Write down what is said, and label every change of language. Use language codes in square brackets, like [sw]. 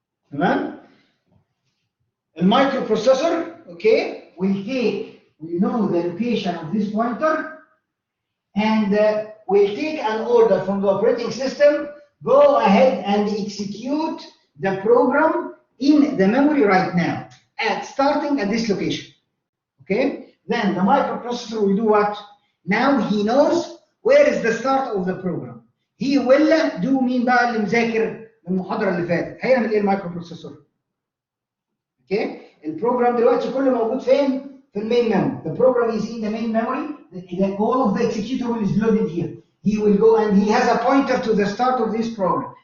[ar] تمام؟ المايكرو بروسيسور [en] okay will know the location of this pointer and will take an order from the operating system, go ahead and execute the program in the memory right now starting at this location. Okay, then the microprocessor will do what? Now he knows where is the start of the program. He will do [ar] مين بقى اللي مذاكر من المحاضره اللي فاتت؟ هيعمل ايه المايكروبروسيسور؟ اوكي، البروجرام دلوقتي كله موجود فين؟ في المين memory. [en] The program is in the main memory. All of the executable is loaded here. He will go and he has a pointer to the start of this program.